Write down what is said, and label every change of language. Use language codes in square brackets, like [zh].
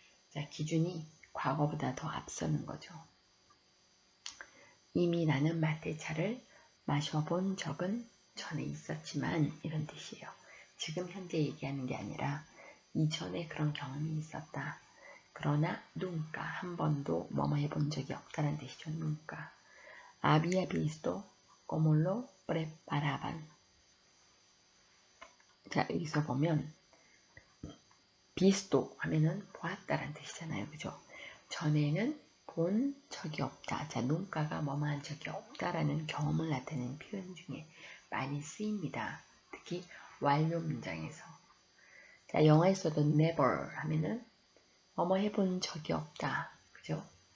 [ko] 자, 기준이 과거보다 더 앞서는 거죠. 이미 나는 마테차를 마셔본 적은 전에 있었지만 이런 뜻이에요. 지금 현재 얘기하는 게 아니라 이전에 그런 경험이 있었다. 그러나 nunca 한 번도 뭐뭐 해본 적이 없다는 뜻이죠. [es] nunca. Había visto como lo preparaban. [ko] 자, 여기서 보면 visto 하면은 보았다라는 뜻이잖아요. 그죠? 전에는 본 적이 없다. 자, nunca가 뭐뭐 한 적이 없다라는 경험을 나타내는 표현 중에 많이 쓰입니다. 특히 완료 문장에서. 자, 영어에서도 never 하면은 뭐뭐 해본 적이 없다. 그죠?